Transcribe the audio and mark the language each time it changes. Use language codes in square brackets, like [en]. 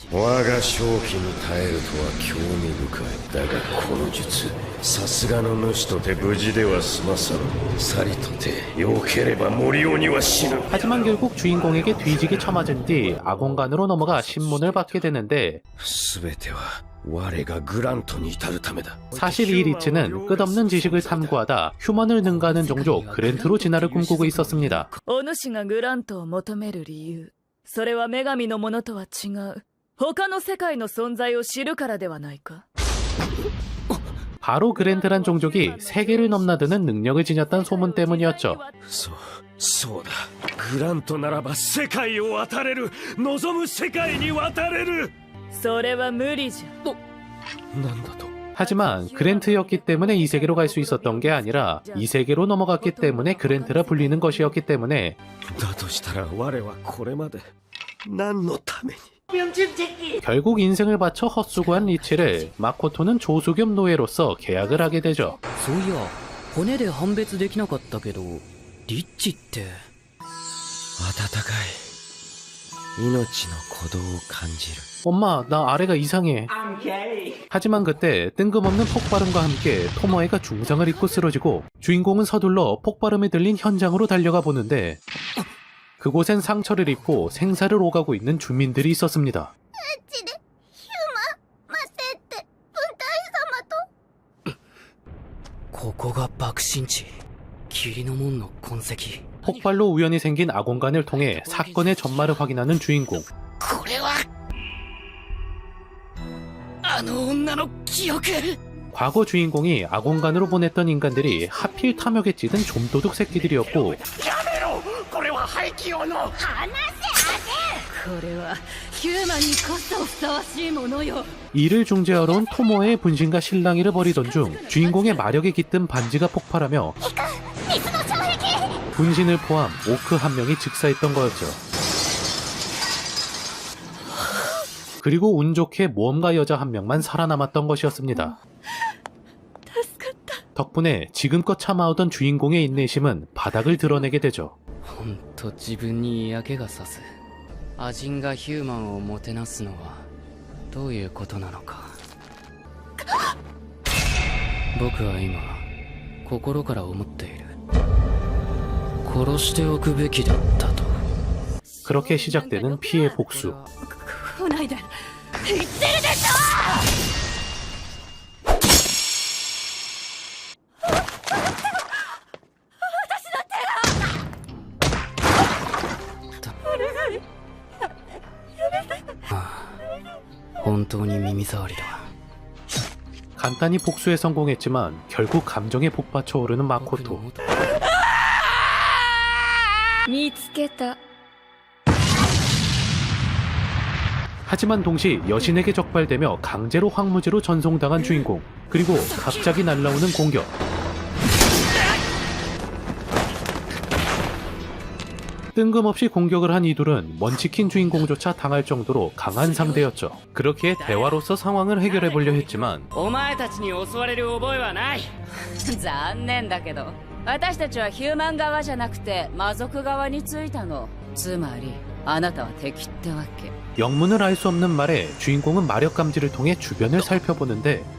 [ja] 我が正気に耐えるとは興味深い。だがこの術、さすがの主とて無事では済まさぬ。さりとて良ければ森鬼は死ぬ。 [ko] 하지만 결국 주인공에게 뒤지게 쳐맞은 뒤 아공간으로 넘어가 신문을 받게 되는데 [ja] 全ては我がグラントに至るためだ。 [ko] 사실 이 리치는 끝없는 지식을 탐구하다 휴먼을 능가하는 종족 그랜트로 진화를 꿈꾸고 있었습니다. [ja] お主がグラントを求める理由、それは女神のものとは違う他の世界の存在を知るからではないか。 [ko] 바로 그랜트란 종족이 세계를 넘나드는 능력을 지녔다는 소문 때문이었죠. [ja] そうだ。グラントならば世界を渡れる。望む世界に渡れる。それは無理じゃ。なんだと。 [ko] 하지만 그랜트였기 때문에 이 세계로 갈 수 있었던 게 아니라 이 세계로 넘어갔기 때문에 그랜트라 불리는 것이었기 때문에 [ja] だとしたら我はこれまで何のために。 [ko] 결국 인생을 바쳐 헛수고한 리치를 마코토는 조수 겸 노예로서 계약을 하게 되죠. [ja] そういや骨で判別できなかったけどリッチって温かい命の鼓動を感じる。 [ko] 엄마, 나 아래가 이상해. 하지만 그때 뜬금없는 폭발음과 함께 토모에가 중상을 입고 쓰러지고 주인공은 서둘러 폭발음에 들린 현장으로 달려가 보는데 그곳엔 상처를 입고 생사를 오가고 있는 주민들이 있었습니다. [ja] ここが爆心地霧の門の痕跡 [ko] 폭발로 우연히 생긴 아공간을 통해 사건의 전말을 확인하는 주인공. [ja] これはあの女の記憶 [ko] 과거 주인공이 아공간으로 보냈던 인간들이 하필 탐욕에 찌든 좀도둑 새끼들이었고 [ja] これはヒューマンにこそふさわしいものよ。 [ko] 이를 중재하러 온 토모의 분신과 실랑이를 벌이던 중 주인공의 마력에 깃든 반지가 폭발하며 분신을 포함 오크 한 명이 즉사했던 거였죠. 그리고 운 좋게 모험가 여자 한 명만 살아남았던 것이었습니다. 덕분에 지금껏 참아오던 주인공의 인내심은 바닥을 드러내게 되죠. [ja] ほんと自分に嫌気がさすアジンがヒューマンをもてなすのはどういうことなのか僕は今心から思っている殺しておくべきだったと [ko] 그렇게 시작되는 피해 복수. [ja] 来ないで。言ってるでしょ。本当に耳障りだ [ko] 간단히 복수에 성공했지만 결국 감정에 복받쳐 오르는 마코토. [ja] 見つけた。 [ko] 하지만 동시 여신에게 적발되며 강제로 황무지로 전송당한 주인공. 그리고 갑자기 날라오는 공격. 뜬금없이 공격을 한 이둘은 먼치킨 주인공조차 당할 정도로 강한 상대였죠. 그렇기에 대화로서 상황을 해결해보려 했지만 [ja] お前たちに襲われる覚えはない残念だけど、私たちはヒューマン側じゃなくて魔族側についたの。つまりあなたは敵ってわけ。 [ko] 영문을 알 수 없는 말에 주인공은 마력 감지를 통해 주변을 살펴보는데